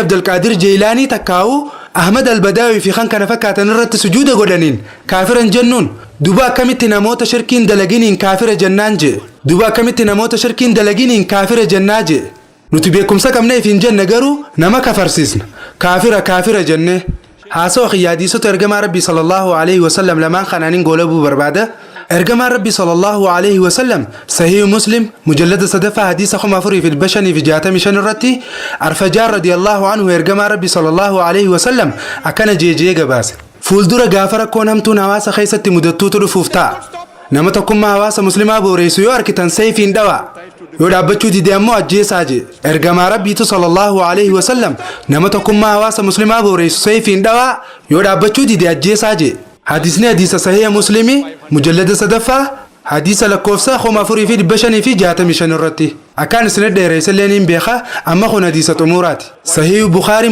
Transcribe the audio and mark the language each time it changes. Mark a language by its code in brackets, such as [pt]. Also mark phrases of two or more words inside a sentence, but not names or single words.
[om] abdulqaadir jeelaanii takkaa'u ahmad albadaawii fi kan kana fakkaatan irratti sujuuda godhaniin kaafiran jennuun duba akkamitti namoota shirkiin dalaginiin kaafira jennaan jee duba akkamitti namoota shirkiin dalaginiin kaafira jennaa jee nuti beekumsa qabneef hin jenne garuu nama kafarsiisna kaafira jenne haasoo xiyyaadiisota ergamaa rabbii [ar] صلى الله عليه وسلم [om] lamaan kanaanin goolabuu barbaada ergamaa rabbii [ar] صلى الله عليه وسلم [om] sahih muslim mujallada sadaffaa hadiisa 4565 irratti arfajaar [ar] رضي الله عنه [om] ergamaa rabbii [ar] صلى الله عليه وسلم [om] akkana jeejee gabaase fuuldura gaafa rakkoon hamtuun hawaasa keessatti mudattuutu dhufuuf ta'a nama tokkummaa hawaasa muslimaa booreessu yoo arkitan sayfiin dhawaa yoo dhaabbachuu dide ammoo ajjeesaa jee ergamaa rabbiitu [ar] صلى الله عليه وسلم [om] nama tokkummaa hawaasa muslimaa booreessu sayfiin dhawaa yoo dhaabbachuu dide ajjeesaa jee hadisni hadiisa sahiha muslimi mujallada sadaffaa hadiisa lakkoofsa 4565 irratti akkaan isin dheereessalleen hin beeka amma kun hadiisa xumuraati sahihu bukhaari